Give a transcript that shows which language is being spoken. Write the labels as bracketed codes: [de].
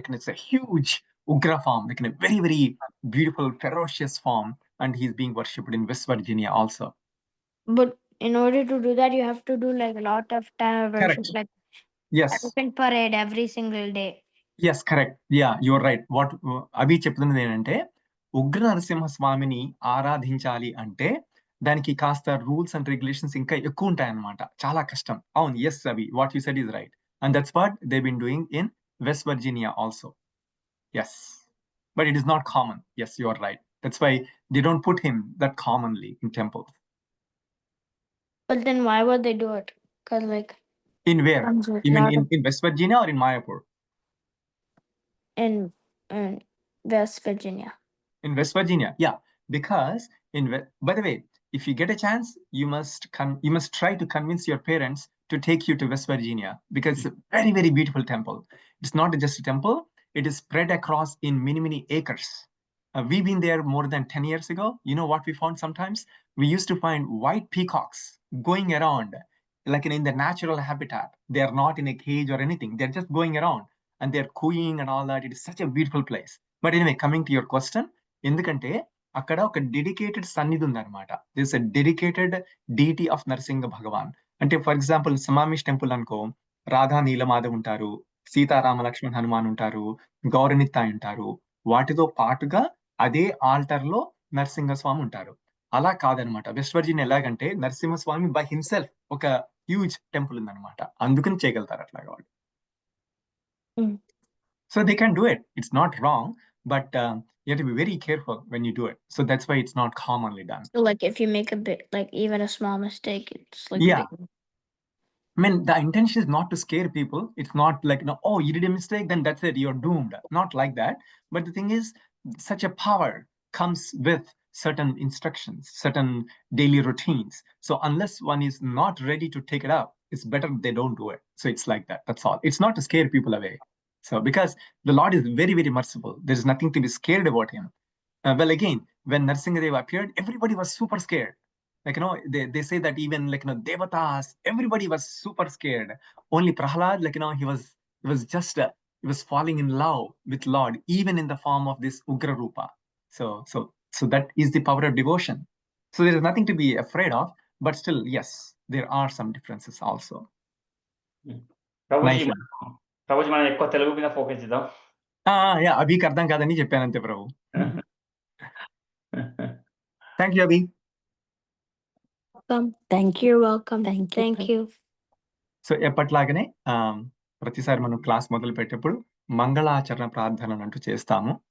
[en] Like it's a huge Ugra form, like in a very beautiful, ferocious form, and he's being worshipped in West Virginia also. But in order to do that, you have to do like a lot of time of worship, Correct. like Yes. elephant parade every single day. Yes, correct. Yeah, you're right. [te] What అవి చెప్తున్నది ఏంటంటే, ఉగ్ర నరసింహ స్వామిని ఆరాధించాలి అంటే దానికి కాస్త rules and regulations ఇంకా ఎక్కువ ఉంటాయన్నమాట. చాలా కష్టం. అవును, [en] Yes అవి, what you said is right. And that's what they been doing in West Virginia also. Yes, but it is not common. Yes, you are right. That's why they don't put him that commonly in temples. But then why would they do it? Because like in where? comes with You mean lot in West Virginia or in Mayapur? in West Virginia. In West Virginia, yeah, because by the way, if you get a chance, you must try to convince your parents to take you to West Virginia, because it's a very beautiful temple. It's not just a temple, it is spread across in many acres. We've been there more than 10 years ago. You know what we found sometimes? We used to find white peacocks going around like in the natural habitat. They are not in a cage or anything. They're just going around and they're cooing and all that. It is such a beautiful place. But anyway, coming to your question, [te] ఎందుకంటే అక్కడ ఒక dedicated సన్నిధి ఉందన్నమాట. [en] This a dedicated deity of Narasimha Bhagavan. [te] అంటే for example సమామిష్ temple అనుకో, రాధా నీలమాధవ్ ఉంటారు, సీతారామ లక్ష్మణ్ హనుమాన్ ఉంటారు, గౌరనిత్తాయ్ ఉంటారు. వాటితో పాటుగా అదే ఆల్టర్ లో నరసింహస్వామి ఉంటారు. అలా కాదనమాట వెస్ట్ వర్జినియా. ఎలాగంటే నరసింహస్వామి [en] by himself [te] ఒక హ్యూజ్ టెంపుల్ ఉందన్నమాట. అందుకని చేయగలుగుతారు అట్లాగా వాళ్ళు. [en] So they can do it. It's not wrong, but you have to be very careful when you do it. So that's why it's not commonly done. So like if you make a bit, like even a small mistake, it's like yeah. I mean, the intention is not to scare people. It's not like, no, oh, you did a mistake, then that's it, you're doomed. Not like that. But the thing is, such a power comes with certain instructions, certain daily routines. So unless one is not ready to take it up, it's better they don't do it. So it's like that. That's all. It's not to scare people away. So because the Lord is very, very merciful, there is nothing to be scared about him. Well, again, when Narasimhadev appeared, everybody was super scared. Like, they say that even like, Devatas, everybody was super scared. Only Prahlad, like, he was falling in love with Lord, even in the form of this Ugra Rupa. So that is the power of devotion. So there is nothing to be afraid of, but still, yes, there are some differences also. [te] Prabhuji [en] Nice. [te] Prabhuji మనం ఎక్కువ తెలుగు మీద focus చేద్దాం. Yeah, అభికి అర్థం కాదని చెప్పానంతే ప్రభు. [en] Thank you, Abhi. Welcome. Thank you. Welcome. Thank you. [te] So ఎప్పట్లాగనే ప్రతిసారి మనం class మొదలు పెట్టేప్పుడు మంగళాచరణ ప్రార్థన అంటూ చేస్తాము.